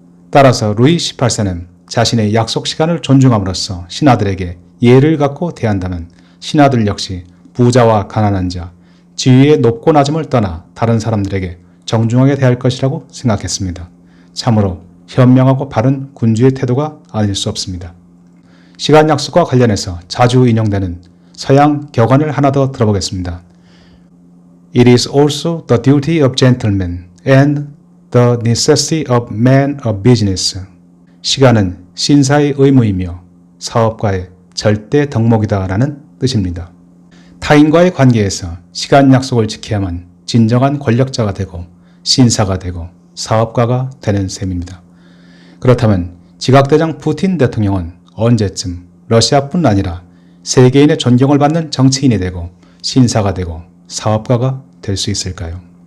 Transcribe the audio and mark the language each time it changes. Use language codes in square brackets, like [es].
[ko] 따라서 루이 18세는 자신의 약속 시간을 존중함으로써 신하들에게 예의를 갖고 대한다면 신하들 역시 부자와 가난한 자, 지위의 높고 낮음을 떠나 다른 사람들에게 정중하게 대할 것이라고 생각했습니다. 참으로 현명하고 바른 군주의 태도가 아닐 수 없습니다. 시간 약속과 관련해서 자주 인용되는 서양 격언을 하나 더 들어보겠습니다. [en] It is also the duty of gentlemen and the necessity of men of business. [ko] 시간은 신사의 의무이며 사업가의 절대 덕목이다 라는 뜻입니다. 타인과의 관계에서 시간 약속을 지켜야만 진정한 권력자가 되고 신사가 되고 사업가가 되는 셈입니다. 그렇다면 지각대장 푸틴 대통령은 언제쯤 러시아뿐 아니라 세계인의 존경을 받는 정치인이 되고 신사가 되고 사업가가 될 수 있을까요?